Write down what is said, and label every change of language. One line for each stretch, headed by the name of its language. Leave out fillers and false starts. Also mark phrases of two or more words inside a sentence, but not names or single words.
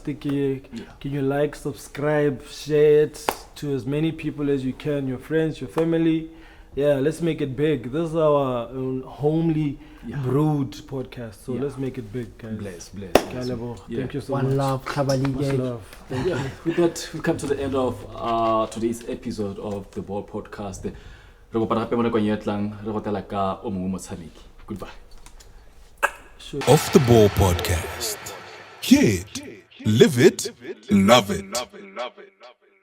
English: Can you like, subscribe, share it to as many people as you can, your friends, your family. yeah, let's make it big. This is our homely brewed podcast, so let's make it big, guys. Bless. Thank you so One much. love, Khabali Much gang. love. Thank you. With that, we come to the end of today's episode of the Ball Podcast.
Tswana: Re kopana gape mo nakong e tlang, re gotela ka o mongwe motshameki.
English: Goodbye. Off the Ball Podcast. Hear it, live it, love it.